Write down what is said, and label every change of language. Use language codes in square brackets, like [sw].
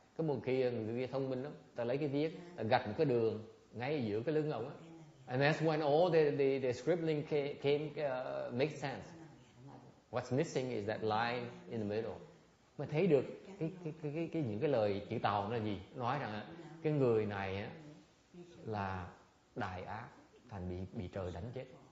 [vi] Cái một kia người kia thông minh lắm, ta lấy cái viết, ta gạch một cái đường ngay giữa cái lưng ông á. [en] And that's when all the scribbling came make sense. What's missing is that line in the middle. [vi] Mà thấy được những cái lời chữ Tàu là gì? Nói rằng cái người này á là đại ác, thành bị trời đánh chết.